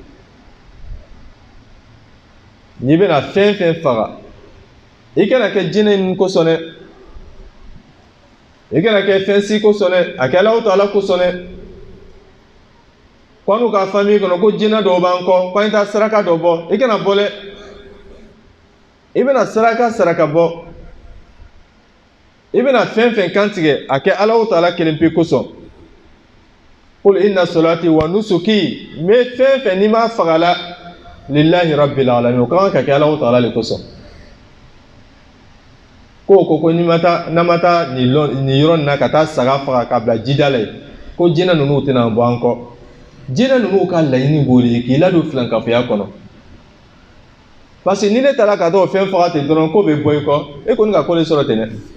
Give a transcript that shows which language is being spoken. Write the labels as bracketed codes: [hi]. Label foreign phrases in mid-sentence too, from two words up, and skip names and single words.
[bm] n'i bɛna fɛn fɛn faga i kana kɛ jinɛ ninnu kosɔn dɛ i kana kɛ fɛn si kosɔn dɛ a kɛ Alahu Taala kosɔn dɛ ko an n'u ka famille kɔnɔ ko jinɛ dɔw b'an kɔ ko an taa saraka dɔ bɔ i kana bɔ dɛ i bɛna saraka bɔ i bɛna fɛn fɛn kantigɛ a kɛ Alahu Taala kelen pe kosɔn [ar] قل إن صلاتي ونسكي [bm] me fɛn n'i ma fagala [ar] لله رب العالمين [bm] o kan ka kɛ Alahu Taala le kosɔn ko n'a ma taa nin yɔrɔ nin na ka taa saga faga ka bila jida la yen ko jinɛ ninnu tɛna bɔ an kɔ jinɛ ninnu ka laɲini b'o de ye k'i ladon filankafoya kɔnɔ parce que ni ne taara ka taa o fɛn faga ten dɔrɔn ko bɛ bɔ i kɔ e kɔni ka ko de sɔrɔ ten dɛ